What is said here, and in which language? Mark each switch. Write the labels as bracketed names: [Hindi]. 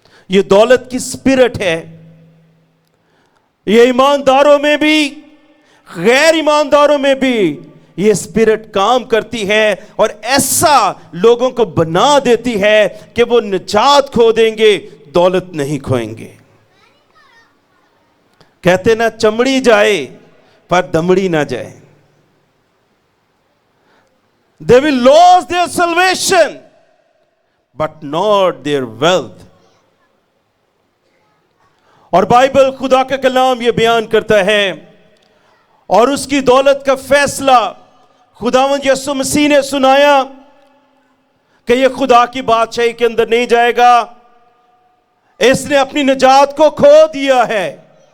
[Hindi] ये दौलत की स्पिरिट है। ये ईमानदारों में भी गैर ईमानदारों में भी ये स्पिरिट काम करती है, और ऐसा लोगों को बना देती है कि वो निजात खो देंगे, दौलत नहीं खोएंगे। कहते ना, चमड़ी जाए पर दमड़ी ना जाए। [English] They will lose their salvation but not their wealth। [Hindi] और बाइबल खुदा का कलाम ये बयान करता है, और उसकी दौलत का फैसला खुदावंद यीशु मसीह ने सुनाया कि ये खुदा की बादशाही के अंदर नहीं जाएगा, इसने अपनी निजात को खो दिया है।